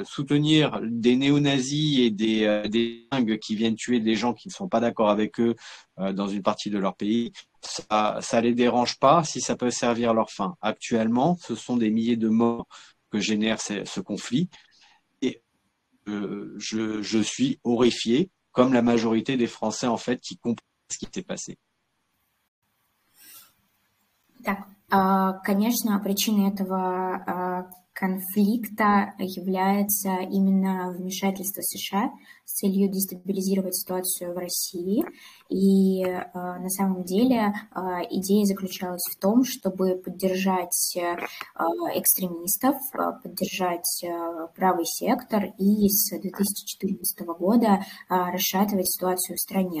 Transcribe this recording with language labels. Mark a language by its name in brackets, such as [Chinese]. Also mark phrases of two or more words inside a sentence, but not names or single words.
[French] Soutenir des néo-nazis et des dingues qui viennent tuer des gens qui ne sont pas d'accord avec eux dans une partie de leur pays, ça les dérange pas si ça peut servir leur fin. Actuellement, ce sont des milliers de morts que génère ce conflit. Et je suis horrifié, comme la majorité des Français en fait, qui comprennent ce qui s'est passé. [Russian] Так, конечно, причиной этого конфликта является именно вмешательство США с целью дестабилизировать ситуацию в России. И на самом деле идея заключалась в том, чтобы поддержать экстремистов, поддержать правый сектор и с 2014 года расшатывать ситуацию в стране.